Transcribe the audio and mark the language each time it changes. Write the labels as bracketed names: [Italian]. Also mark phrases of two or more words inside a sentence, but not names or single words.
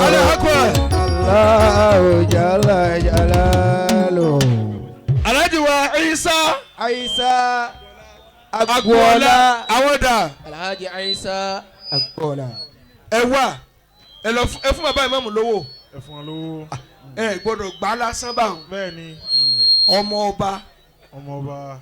[Arabic] الله أكبر. الله جل جلاله [Yoruba] Alhaji wa Isa عيسى Agboola àwọn dà. Alhaji Isa Agboola. ẹ wá ẹ fún bàbá ìmáàmù lówó. Ẹ fún wọn lówó. ẹ gbọ́dọ̀ gbà lásán báwọn. Bẹ́ẹ̀ ni ọmọ ọba ọmọọba.